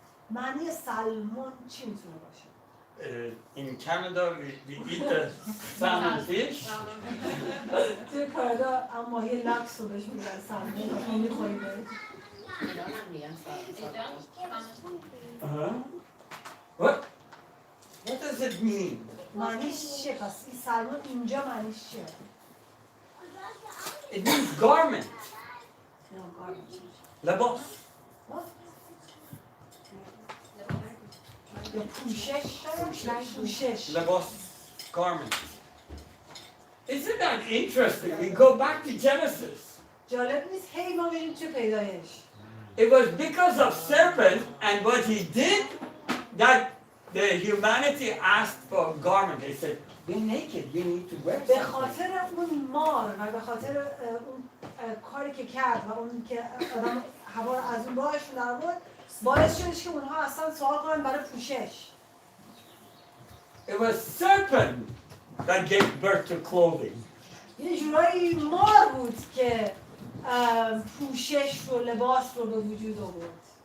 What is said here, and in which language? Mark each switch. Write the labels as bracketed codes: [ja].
[fa] معنی سلمون چی میتونه باشه؟ [en] In Canada we eat the salmon fish. [fa] توی کانادا اما ماهی لکس رو بهش میگن سلمون. ما میخوریم بهش. [en] What does it mean? [fa] معنیش چیه پس؟ این سلمون اینجا معنیش چیه؟ [en] It means garment. [fa] لباس. یا پوشش. [en] لباس. Garment. Isn't that interesting? We go back to Genesis. [fa] جالب نیست هی ما بریم چه پیدایش. [en] It was because of serpent and what he did that the humanity asked for a garment. They said, "We're naked. We need to wear [fa] به [en] something." [fa] خاطر اون مار و به خاطر اون کاری که کرد و اون که آدم هوا رو از اون راهشون در آورد باعث شدش که اونها اصلا سوال کنن برای پوشش. [en] It was serpent that gave birth to clothing. [fa] یه جورایی مار بود که پوشش رو لباس رو به وجود آورد.